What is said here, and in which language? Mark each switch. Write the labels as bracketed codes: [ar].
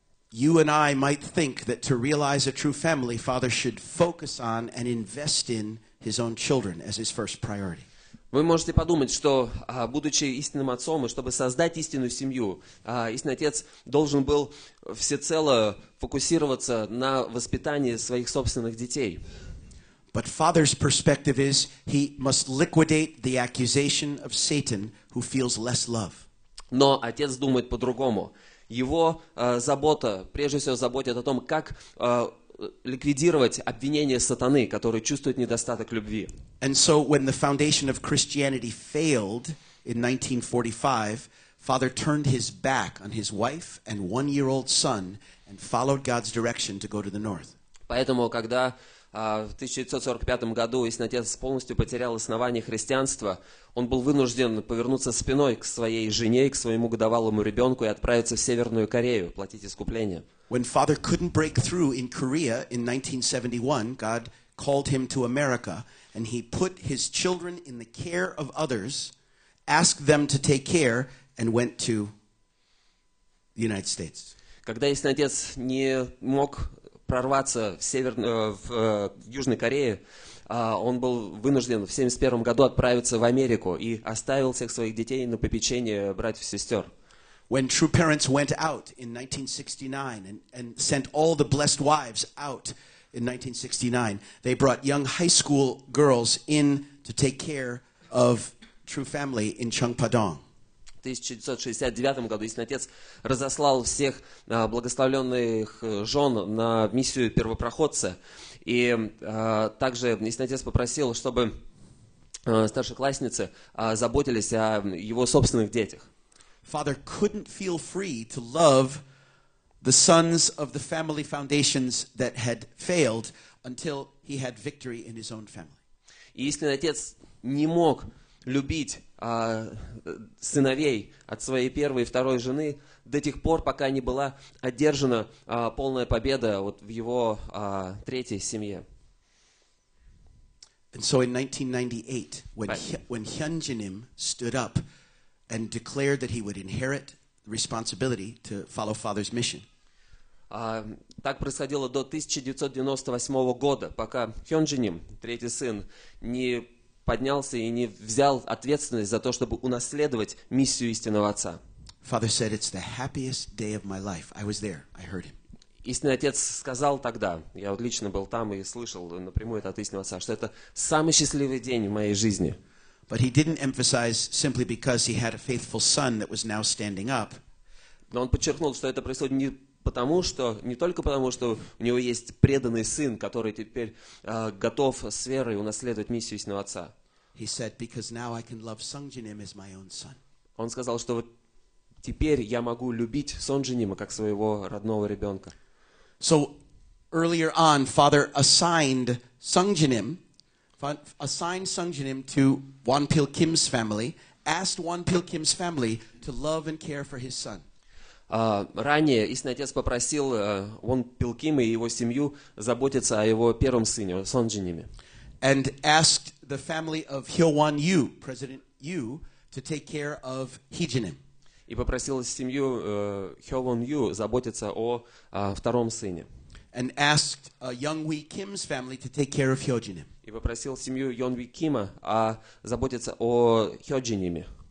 [en] You and I might think that to realize a true family, Father should focus on and invest in his own children as his first priority. [ru] Вы можете подумать, что, будучи истинным отцом, и чтобы создать истинную семью, истинный отец должен был всецело фокусироваться на воспитании своих собственных детей. [en] But father's perspective is he must liquidate the accusation of Satan who feels less love. [ru] Но отец думает по-другому. Его забота, прежде всего, заботит о том, как ликвидировать обвинение сатаны, который чувствует недостаток любви. [en] And so when the foundation of Christianity failed in 1945, father turned his back on his wife and one-year-old son and followed God's direction to go to the north. [ru] Поэтому, когда в 1945 году истинный отец полностью потерял основание христианства, он был вынужден повернуться спиной к своей жене, к своему годовалому ребенку и отправиться в Северную Корею, платить искупление. [en] When father couldn't break through in Korea in 1971, God called him to America, and he put his children in the care of others, asked them to take care, and went to the United States. [ru] Когда истинный отец не мог прорваться в Южной Корее, он был вынужден в 1971 году отправиться в Америку и оставил всех своих детей на попечение братьев и сестер. [en] When true parents went out in 1969 and sent all the blessed wives out in 1969, they brought young high school girls in to take care of true family in Cheongpadong. [ru] В 1969 году истинный отец разослал всех благословленных жен на миссию первопроходца. И также истинный отец попросил, чтобы старшеклассницы заботились о его собственных детях. [en] Father couldn't feel free to love the sons of the family foundations that had failed until he had victory in his own family. [ru] И истинный отец не мог любить сыновей от своей первой и второй жены до тех пор, пока не была одержана полная победа вот в его третьей семье. [en] And so in 1998, when Hyunjinim stood up and declared that he would inherit the responsibility to follow father's mission. [ru] Так происходило до 1998 года, пока Хёнджиним, третий сын, не поднялся и не взял ответственность за то, чтобы унаследовать миссию истинного отца. [en] Father said, "It's the happiest day of my life." I was there. I heard him. [ru] Истинный отец сказал тогда, я вот лично был там и слышал напрямую это от истинного отца, что это самый счастливый день в моей жизни. [en] But he didn't emphasize simply because he had a faithful son that was now standing up. [ru] Но он подчеркнул, что это происходит не только потому, что у него есть преданный сын, который теперь готов с верой унаследовать миссию истинного отца. [en] He said, "Because now I can love Sungjinim as my own son." [ru] Он сказал, что вот теперь я могу любить Сонджинима как своего родного ребенка. [en] So earlier on, father assigned Sungjinim to Wonpil Kim's family, asked Wonpil Kim's family to love and care for his son. [ru] Ранее истинный отец попросил Вонпил Кима и его семью заботиться о его первом сыне, Сонджиниме. [en] And asked the family of Hyo-won Yu, President Yu, to take care of Heejinim. [ru] И попросил семью Хёвон Ю заботиться о втором сыне. [en] And asked Young-wee Kim's family to take care of Hyojinim. [ru] И попросил семью Йонви Кима заботиться о Хёджиниме.